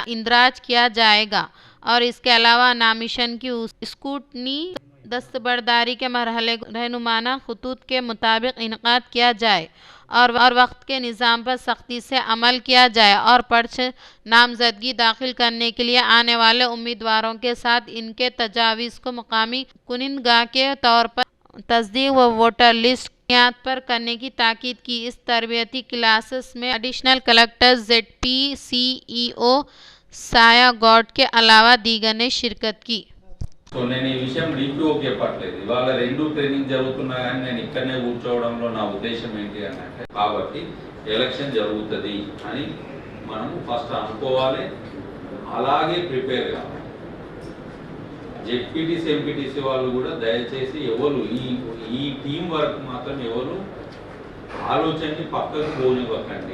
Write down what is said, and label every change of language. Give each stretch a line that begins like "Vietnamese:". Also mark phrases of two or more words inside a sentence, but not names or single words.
Urdu: اندراج کیا جائے گا اور اس کے علاوہ نامزدگی کی اسکروٹنی دستبرداری کے مرحلے رہنمانہ خطوط کے مطابق انعقاد کیا جائے اور وقت کے نظام پر سختی سے عمل کیا جائے اور پرچہ نامزدگی داخل کرنے کے لیے آنے والے امیدواروں کے ساتھ ان کے تجاویز کو مقامی کنندگان کے طور پر تصدیق و
English: voter list
Urdu: بنیاد پر کرنے کی تاکید کی۔ اس تربیتی کلاسز میں
English: additional collector
Urdu: ZP CEO سایہ گوڈ کے علاوہ دیگر نے شرکت کی۔
Telugu: సో నేను ఈ విషయం DPOకే పట్టలేదు, ఇవాళ 2 ట్రైనింగ్ జరుగుతున్నా కానీ నేను ఇక్కడనే కూర్చోవడంలో నా ఉద్దేశం ఏంటి అంటే, కాబట్టి ఎలక్షన్ జరుగుతుంది అని మనం ఫస్ట్ అనుకోవాలి, అలాగే ప్రిపేర్ కావాలి. ZPTC MPTC వాళ్ళు కూడా దయచేసి ఎవరు ఈ
English: team work
Telugu: మాత్రం ఎవరు ఆలోచనని పక్కకు పోనివ్వకండి.